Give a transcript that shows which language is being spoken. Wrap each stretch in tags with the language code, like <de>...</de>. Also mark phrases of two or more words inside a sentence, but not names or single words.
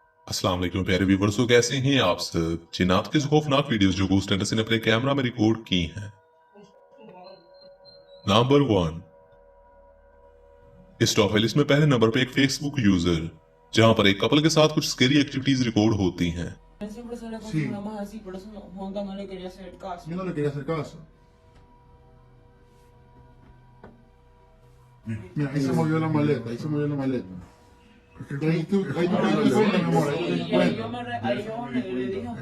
<ar>السلام عليكم</ar> <hi>प्यारे व्यूवर्स, तो कैसे हैं आप सब। जिन्नात के खौफनाक वीडियोस जो गूस्ट एंडरसन ने अपने कैमरा में रिकॉर्ड की हैं। नंबर 1, इस</hi> <en>top list</en> <hi>में पहले नंबर पे एक फेसबुक यूजर, जहां पर एक कपल के साथ कुछ</hi> <en>scary activities</en> <hi>रिकॉर्ड होती हैं।</hi> <es>Siempre sale con Sí. su mamá así, por eso Juanca no le quería hacer caso. Yo no le quería hacer caso. Mira, ahí se movió la maleta, ahí se movió la maleta. Ahí tú te das cuenta, mi amor, ahí te das Y ahí cuenta. ahí yo le dije a</es>